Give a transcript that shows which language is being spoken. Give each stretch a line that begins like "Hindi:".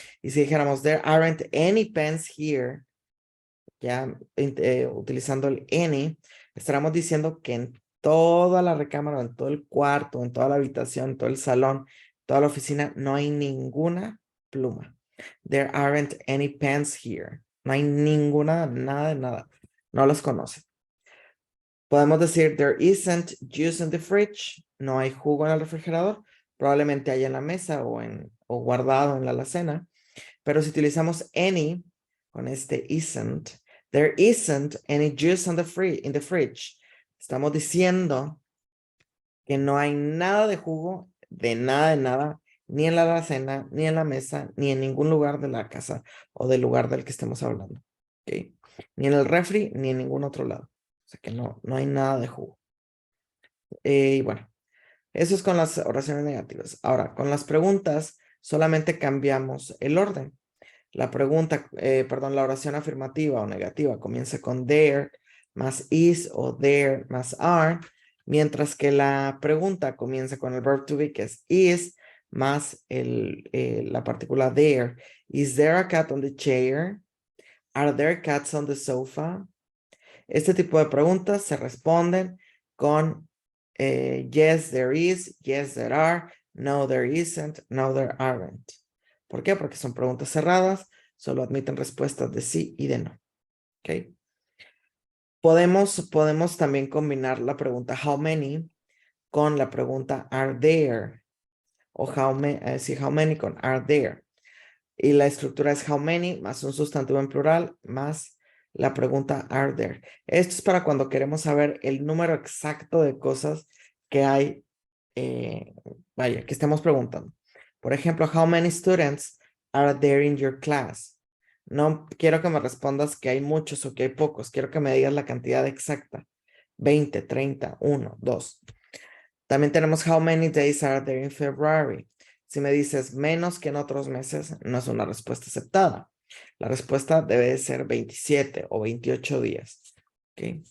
Spanish: Y si dijéramos
English: there aren't any pens here,
Spanish: ya utilizando el any, estaremos diciendo que en toda la recámara, en todo el cuarto, en toda la habitación, en todo el salón, toda la oficina, no hay ninguna pluma.
English: There aren't any pens here.
Spanish: No hay ninguna, nada de nada. No los conoce. Podemos decir
English: there isn't juice in the fridge.
Spanish: No hay jugo en el refrigerador. Probablemente haya en la mesa o guardado en la alacena. Pero si utilizamos any con este isn't,
English: there isn't any juice in the fridge.
Spanish: Estamos diciendo que no hay nada de jugo, de nada, ni en la alacena, ni en la mesa, ni en ningún lugar de la casa o del lugar del que estemos hablando. ¿Okay? Ni en el refri, ni en ningún otro lado. O sea que no hay nada de jugo. Y bueno, eso es con las oraciones negativas. Ahora, con las preguntas, solamente cambiamos el orden. La la oración afirmativa o negativa comienza con there más is o there más are, mientras que la pregunta comienza con el verb to be, que es is más la partícula there.
English: Is there a cat on the chair? Are there cats on the sofa?
Spanish: Este tipo de preguntas se responden con
English: yes, there is, yes, there are, no, there isn't, no, there aren't.
Spanish: ¿Por qué? Porque son preguntas cerradas, solo admiten respuestas de sí y de no. ¿Ok? Podemos también combinar la pregunta how many con la pregunta are there, o how many con are there. Y la estructura es how many más un sustantivo en plural más la pregunta are there. Esto es para cuando queremos saber el número exacto de cosas que hay, que estemos preguntando. Por ejemplo,
English: how many students are there in your class?
Spanish: No quiero que me respondas que hay muchos o que hay pocos. Quiero que me digas la cantidad exacta.
English: 20, 30, 1, 2.
Spanish: También tenemos
English: how many days are there in February.
Spanish: Si me dices menos que en otros meses, no es una respuesta aceptada. La respuesta debe de ser 27 o 28 días. ¿Ok?